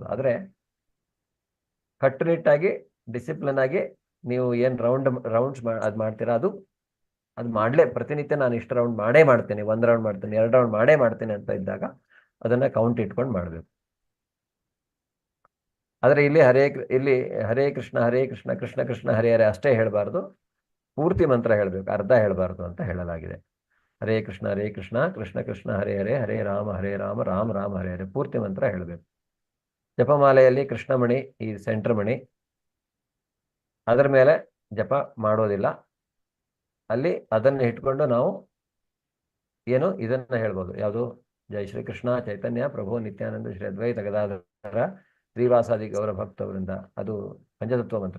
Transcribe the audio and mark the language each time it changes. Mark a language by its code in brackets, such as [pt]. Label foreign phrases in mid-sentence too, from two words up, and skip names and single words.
[kn] ಆದರೆ ಕಟ್ಟುನಿಟ್ಟಾಗಿ ಡಿಸಿಪ್ಲಿನ್ ಆಗಿ ನೀವು ಏನು ರೌಂಡ್ಸ್ ಅದು ಮಾಡ್ತೀರಾ, ಅದು ಮಾಡಲೇ ಪ್ರತಿನಿತ್ಯ ನಾನು ಇಷ್ಟು ರೌಂಡ್ ಮಾಡೇ ಮಾಡ್ತೇನೆ, 1 ರೌಂಡ್ ಮಾಡ್ತೇನೆ, 2 ರೌಂಡ್ ಮಾಡೇ ಮಾಡ್ತೇನೆ ಅಂತ ಇದ್ದಾಗ ಅದನ್ನ ಕೌಂಟ್ ಇಟ್ಕೊಂಡು ಮಾಡಬೇಕು. ಆದರೆ ಇಲ್ಲಿ [sa] ಹರೇ ಕೃಷ್ಣ ಕೃಷ್ಣ ಕೃಷ್ಣ ಹರೇ ಹರೇ [kn] ಅಷ್ಟೇ ಹೇಳಬಾರ್ದು, ಪೂರ್ತಿ ಮಂತ್ರ ಹೇಳಬೇಕು, ಅರ್ಧ ಹೇಳಬಾರ್ದು ಅಂತ ಹೇಳಲಾಗಿದೆ. [sa] ಹರೇ ಕೃಷ್ಣ ಕೃಷ್ಣ ಕೃಷ್ಣ ಹರೇ ಹರೇ ಹರೇ ರಾಮ ರಾಮ ರಾಮ ಹರೇ ಹರೇ [kn] ಪೂರ್ತಿ ಮಂತ್ರ ಹೇಳಬೇಕು. ಜಪಮಾಲೆಯಲ್ಲಿ ಕೃಷ್ಣಮಣಿ ಈ ಸೆಂಟರ್ ಮಣಿ, ಅದರ ಮೇಲೆ ಜಪ ಮಾಡೋದಿಲ್ಲ. ಅಲ್ಲಿ ಅದನ್ನು ಇಟ್ಕೊಂಡು ನಾವು ಇದನ್ನ ಹೇಳ್ಬೋದು. ಯಾವುದು? ಜೈ ಶ್ರೀ ಕೃಷ್ಣ ಚೈತನ್ಯ ಪ್ರಭು ನಿತ್ಯಾನಂದ ಶ್ರೀ ಅದ್ವೈತ ಗದಾಧರ ಶ್ರೀವಾಸಾದಿ ಗೌರ ಭಕ್ತವರಿಂದ, ಅದು ಪಂಚತತ್ವ ಮಂತ್ರ.